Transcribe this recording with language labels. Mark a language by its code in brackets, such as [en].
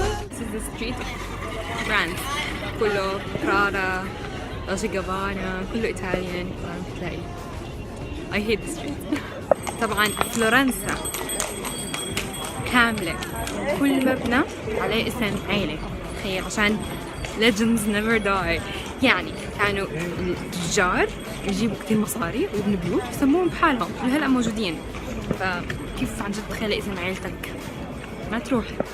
[en] This is the street of France. [ar] كله برادا، دولتشي جابانا، كله إيطاليان. تلاقي [en] I hate the street. [ar] طبعا فلورنسا كاملة كل مبنى عليه اسم عيلة. تخيل عشان [en] legends never die. [ar] يعني كانوا التجار يجيبوا كتير مصاري ويبنوا بيوت يسموهم بحالهم اللي هلأ موجودين. فكيف عن جد تخيل اسم عيلتك ما تروح.